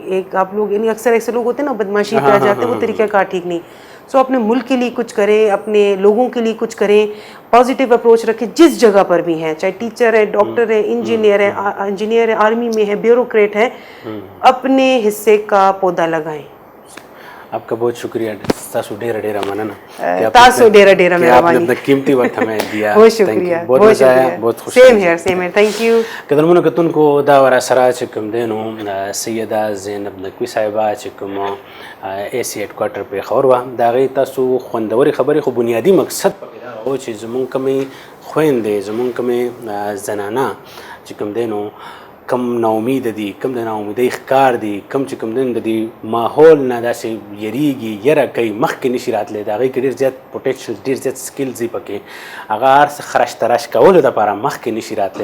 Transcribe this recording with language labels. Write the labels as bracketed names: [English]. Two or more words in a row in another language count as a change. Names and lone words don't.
[Urdu] ایک آپ لوگ یعنی اکثر ایسے لوگ ہوتے ہیں نا بدماشی پہ آ جاتے ہیں، وہ طریقہ کار ٹھیک نہیں. سو اپنے ملک کے لیے کچھ کریں، اپنے لوگوں کے لیے کچھ کریں، پازیٹیو اپروچ رکھیں جس جگہ پر بھی ہیں، چاہے ٹیچر ہے، ڈاکٹر ہے، انجینئر ہے، آرمی میں ہے، بیوروکریٹ ہے، اپنے حصے کا پودا لگائیں. آپ کا بہت شکریہ. [Pashto] تاسو ډیره مننه. تاسو ډیره مهرباني. [Urdu] آپ نے قیمتی وقت ہمیں دیا. بہت شکریہ. بہت مزہ آیا. بہت خوش. [English] same here thank you. [Pashto] قدرمنو کتونکو دا ورا سره چې کوم دی نو سیده زینب نقوي صاحبه چې کوم اے سی هډ کوارټر په خبر وه، د هغې تاسو خوندورې خبرې، خو بنیادي مقصد پکې دا و چې زمونږ کومې خویندې، زمونږ کومې زنانه چې کوم دی نو کم ناامید دي، کم د ناامیدۍ ښکار دي، کم چې کوم دی د دې ماحول نه داسې یریږي، یره کوي، مخکې نشي راتلی، د هغې کې ډېر زیات پوټینشل، ډېر زیات سکلز دي پکې، هغه هر څه خرش ترش کولو دپاره مخکې نشي راتلی.